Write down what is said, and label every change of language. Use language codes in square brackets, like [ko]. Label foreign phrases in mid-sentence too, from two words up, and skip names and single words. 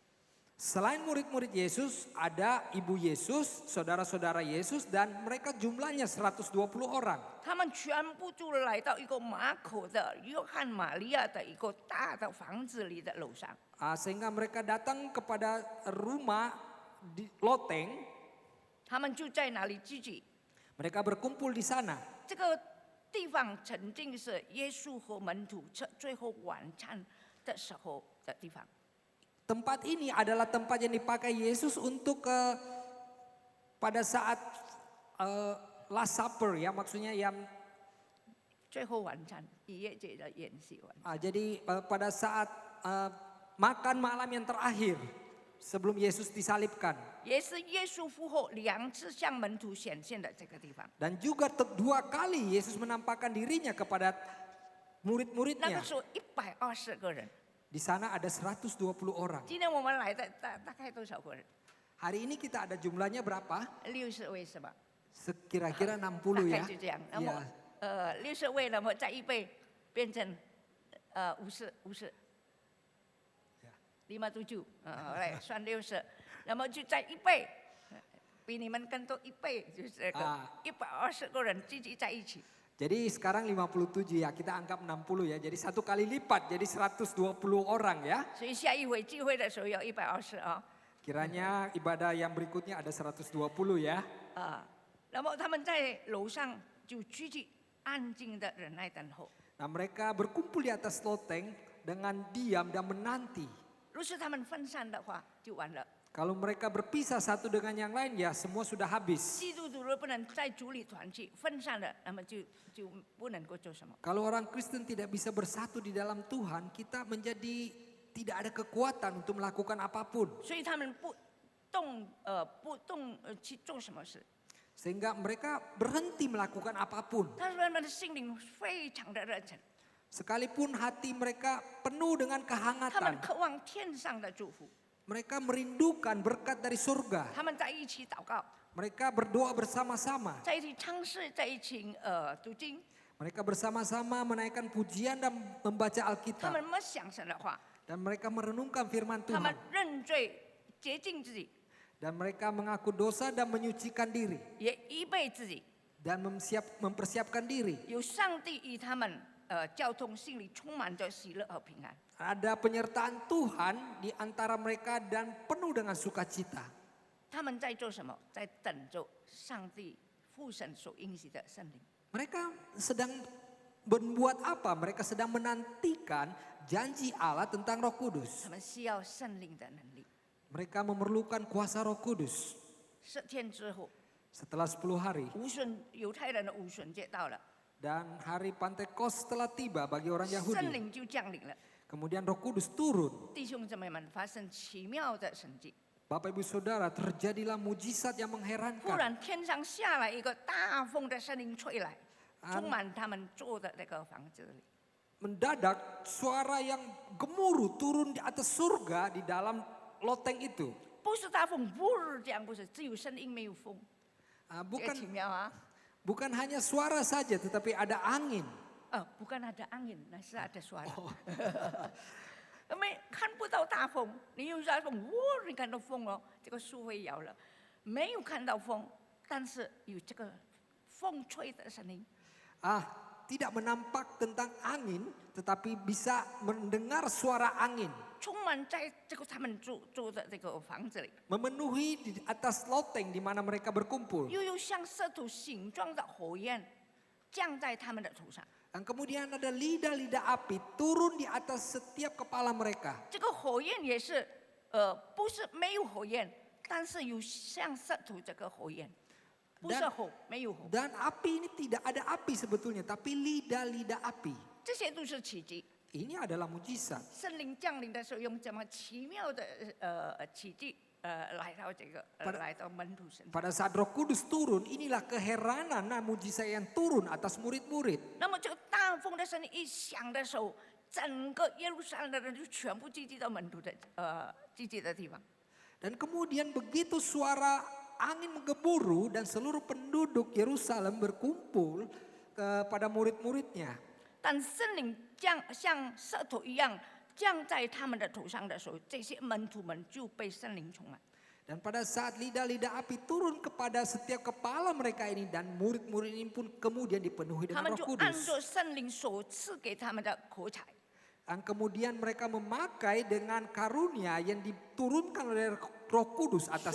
[id] Selain murid-murid Yesus, ada ibu Yesus, saudara-saudara Yesus, dan mereka jumlahnya 120 orang. [zh] 他们全部就来到一个马可的约翰玛利亚的一个大的房子里的楼上。 [id] Sehingga mereka datang kepada rumah di loteng, [zh] 他们就在那里聚集。 [id] mereka berkumpul di sana. [zh] 这个地方曾经是耶稣和门徒最后晚餐的时候的地方。 [id] Tempat ini adalah tempat yang dipakai Yesus untuk pada saat [en] Last Supper [id] ya, maksudnya yang [zh] 最后晚餐，逾越节的宴席晚餐。 [id] jadi pada saat makan malam yang terakhir sebelum Yesus disalibkan. [zh] 也是耶稣复活2次向门徒显现的这个地方。 [id] Dan juga 2 kali Yesus menampakkan dirinya kepada [zh] 那 [id] murid-muridnya. [zh] 个时候120个人， [id] Di sana ada 120 orang. [zh] 今天我们来的大概多少个人 [id] Hari ini kita ada jumlahnya berapa? [zh] ？60 位是吧？ [id] Kira-kira [zh] 大 [id] 60 ya. [zh] 概就这样。那么 [id] Ya. [zh] 60位，那么再1倍变成50， 57，来算60，那么就再1倍，比你们更多1倍，就是这个120个人聚集在一起。 [id] Jadi sekarang 57 ya, kita anggap 60 ya. Jadi 1 kali lipat, jadi 120 orang ya. [zh] 所以下一回聚会的时候要120啊。 [id] Kiranya ibadah yang berikutnya ada 120 ya. [zh] 那么他们在楼上就聚集，安静的忍耐等候。 [id] Nah mereka berkumpul di atas loteng dengan diam dan menanti. [zh] 若是他们分散的话，就完了。 [id] Kalau mereka berpisah satu dengan yang lain ya semua sudah habis. [zh] 基督徒若不能在主里团聚，分散了，那么就不能够做什么。 [id] Kalau orang Kristen tidak bisa bersatu di dalam Tuhan, kita menjadi tidak ada kekuatan untuk melakukan apapun. [zh] 所以他们不动去做什么事。 [id] Sehingga mereka berhenti melakukan apapun. [zh] 但是他们的心灵非常的热忱， [id] Sekalipun hati mereka penuh dengan [zh] 他们 [id] kehangatan. [zh] 渴望天上的祝福， [id] Mereka merindukan berkat dari surga. [zh] 他们在一起祷告， [id] Mereka berdoa bersama-sama. [zh] 在一起唱诗，在一起读经， [id] Mereka bersama-sama menaikkan pujian dan membaca [zh] 他 [id] Alkitab. [zh] 们默想神的话， [id] Dan mereka merenungkan firman [zh] 他们 [id] Tuhan. [zh] 认罪洁净自己， [id] Dan mereka mengaku dosa dan menyucikan diri. [zh] 也预备自己， [id] Dan mempersiapkan diri. [zh] 有上帝与他们交通，心里充满着喜乐和平安。 [id] Ada penyertaan Tuhan di antara mereka dan penuh dengan sukacita. [zh] 他们在做什么？在等着上帝父神所应许的圣灵。 [id] Mereka sedang berbuat apa? Mereka sedang menantikan janji Allah tentang Roh Kudus. [zh] 他们需要圣灵的能力。 [id] Mereka memerlukan kuasa Roh Kudus. [zh] 10 天之后， [id] Setelah 10 hari [zh] 犹太人的无旬节到了， [id] dan hari Pantekos telah tiba bagi orang [zh] 圣 [id] Yahudi. [zh] 灵就降临了。 [id] Kemudian Roh Kudus turun. [zh] 弟兄姊妹们，发生奇妙的神迹。 [id] Bapak Ibu Saudara, terjadilah mujizat yang [zh] 忽 [id] mengherankan. [zh] 然天上下来一个大风的声音吹来，充满他们住的那个房子里。 [id] Mendadak suara yang gemuruh turun di atas surga di dalam loteng itu. [zh] 不是大风，呜这样不是，只有声音没有风，这个奇 [id] Bukan [zh] 妙啊！ [id] bukan hanya suara saja tetapi ada angin. bukan ada angin， [zh] 那是 [id] ada suara。 [zh] 没看不到大风，你有大风，你看到风了，这个树会摇了。没有看到风，但是有这个风吹的声音。 [id] Tidak menampak tentang angin tetapi bisa mendengar suara angin. [zh] 充满在这个他们住的这个房子里， [id] Memenuhi di atas loteng di mana mereka berkumpul. [zh] 又有像色土形状的火焰降在他们的头上。 [id] Dan kemudian ada lidah-lidah api turun di atas setiap kepala mereka. [zh] 这个火焰也是，不是没有火焰，但是有像色土这个火焰，不是火，没有火， [id] Dan api ini tidak ada api sebetulnya, tapi lidah-lidah api. [zh] 这些都是奇迹。 [id] Ini adalah mujizat. [zh] 圣灵降临的时候，用这么奇妙的奇迹，来到这个，来到门徒身上。 [id] Pada saat Roh Kudus turun, inilah keheranan mujizat yang turun atas murid-murid. [zh] 那么这个大风的声音一响的时候，整个耶路撒冷的人就全部聚集到门徒的聚集的地方。 [id] Dan kemudian begitu suara angin menggemuruh dan seluruh penduduk Yerusalem berkumpul kepada murid-muridnya. [zh] 但圣灵像色土一样降在他们的头上的时候，这些门徒们就被圣灵充满。 [id] Dan pada saat lidah-lidah api turun kepada setiap kepala mereka ini dan murid-murid ini pun kemudian dipenuhi [zh] 他 [id] dengan [zh] 们就 [id] Roh [zh] 按 [id] Kudus. [zh] 照圣灵所赐给他们的口才， [id] Dan kemudian mereka memakai dengan karunia yang diturunkan oleh Roh Kudus atas